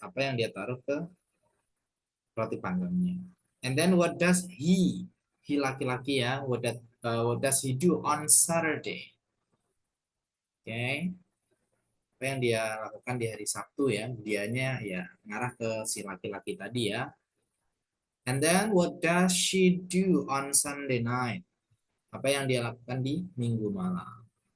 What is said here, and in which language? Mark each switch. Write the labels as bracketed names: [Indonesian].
[Indonesian] Apa yang dia taruh ke roti panggangnya? [English] And then what does he [Indonesian] laki-laki ya, [English] what does he do on Saturday? Oke. [Indonesian] Apa yang dia lakukan di hari Sabtu ya, dianya ya ngarah ke si laki-laki tadi ya. [English] And then what does she do on Sunday night? [Indonesian] Apa yang dia lakukan di Minggu malam?